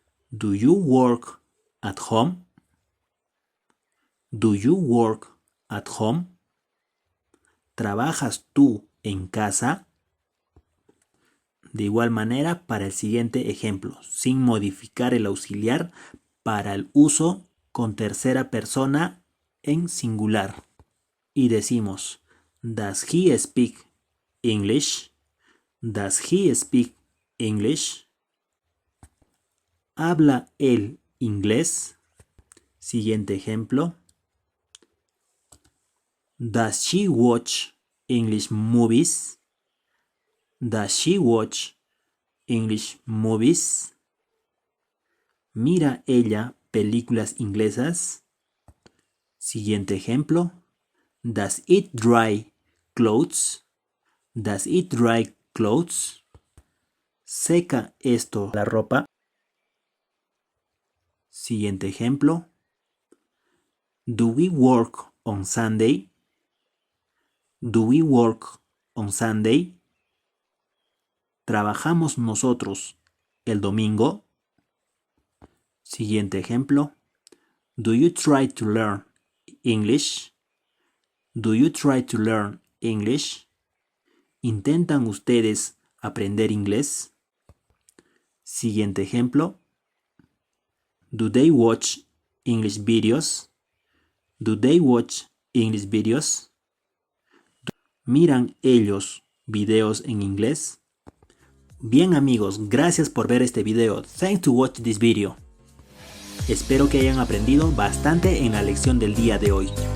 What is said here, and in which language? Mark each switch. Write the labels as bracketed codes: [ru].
[en] Do you work at home? Do you work at home? [es] ¿Trabajas tú en casa? De igual manera, para el siguiente ejemplo, sin modificar el auxiliar para el uso con tercera persona en singular. Y decimos, [en] Does he speak English? Does he speak English? [es] ¿Habla él inglés? Siguiente ejemplo. [en] Does she watch English movies? Does she watch English movies? [es] ¿Mira ella películas inglesas? Siguiente ejemplo. [en] Does it dry clothes? Does it dry clothes? [es] ¿Seca esto la ropa? Siguiente ejemplo. [en] Do we work on Sunday? Do we work on Sunday? [es] ¿Trabajamos nosotros el domingo? Siguiente ejemplo. [en] Do you try to learn English? Do you try to learn English? [es] ¿Intentan ustedes aprender inglés? Siguiente ejemplo. [en] Do they watch English videos? Do they watch English videos? [es] ¿Miran ellos videos en inglés? Bien amigos, gracias por ver este video. [en] Thanks to watch this video. [es] Espero que hayan aprendido bastante en la lección del día de hoy.